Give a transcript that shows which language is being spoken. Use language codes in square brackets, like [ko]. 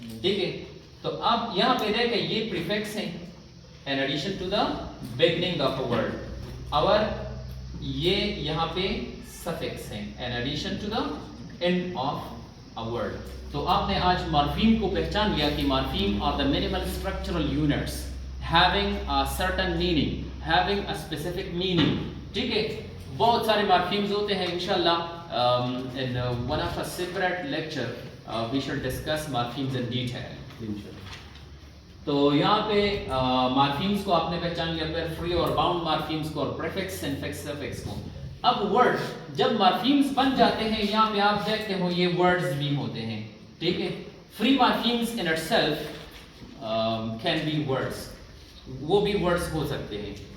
[ur] ٹھیک ہے, تو اب یہاں پہ دیکھیں یہ پریفکس ہیں [en] in addition to the beginning of a word, [ur] اور یہ یہاں پہ سفکس ہیں in addition to the and of a word. تو آپ نے آج مارفیم کو پہچان لیا کہ morpheme [en] Are the minimal structural units having a certain meaning, having a specific meaning. [ur] ٹھیک ہے, بہت سارے مارفیمز ہوتے ہیں. [en] انشاءاللہ in one of a separate lecture we shall discuss morphemes in detail. [ur] تو یہاں پہ مارفیمز کو آپ نے پہچان لیا, پھر فری اور باؤنڈ مارفیمز کو, اور پریفکس انفکس سفکس کو. اب ورڈ جب مارفیمز بن جاتے ہیں یہاں پہ آپ دیکھتے ہو یہ ورڈز بھی ہوتے ہیں. ٹھیک ہے, free morphemes [en] in itself can be words, [ur] وہ بھی ورڈز ہو سکتے ہیں.